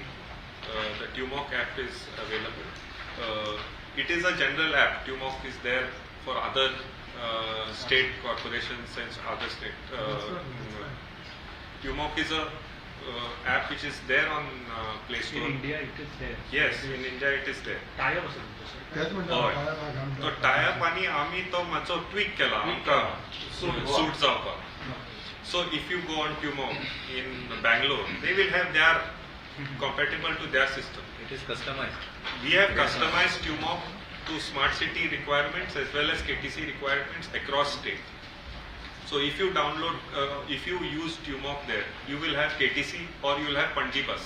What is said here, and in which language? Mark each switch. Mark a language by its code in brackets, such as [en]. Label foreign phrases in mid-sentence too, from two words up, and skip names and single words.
[en] The TUMOC app is available. It is a general app. TUMOC is there for other state corporations and other state. TUMOC is a app which is there on Play Store. In India, it is there. Yes, in India it is there. [kok] Tie-up असेल तुमचं, sir. त्याच म्हणतात हय. पाया घालून तो टायप आणि आम्ही तो मातसो ट्विक केला आमकां सूट जावपाक. [en] So if you go on TUMOC in Bangalore, they will have their compatible to their system. It is customized. We have customized TUMOC to smart city requirements as well as KTC requirements across state. So if you download, if you use TUMOC there, you will have KTC or you will have Panaji bus.